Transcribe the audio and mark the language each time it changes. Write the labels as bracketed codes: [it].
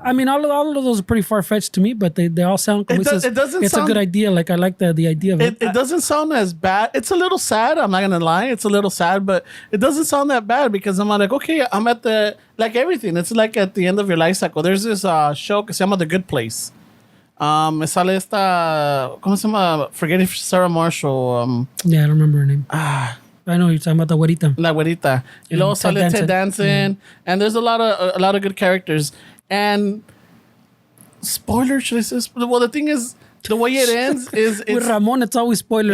[en] I mean, all of those are pretty far fetched to me, but they all sound. [es] Como dices, [en] It doesn't it's sound- a good idea. Like I like the idea of it. It doesn't sound as bad. It's a little sad. I'm not gonna lie. It's a little sad, but it doesn't sound that bad because I'm like, okay, I'm at the like everything. It's like at the end of your life cycle. There's this show que se llama The Good Place. [es] Me sale esta, ¿cómo se llama? [en] Forgetting Sarah Marshall. Yeah, I don't remember her name. I know you're talking about the güerita. [es] La güerita. Y luego [en] Ted [es] sale Ted [en] Danson. And there's a lot of good characters. And spoiler, should I say? Well, the thing is, the way it ends is With it's Ramon, it's always spoiler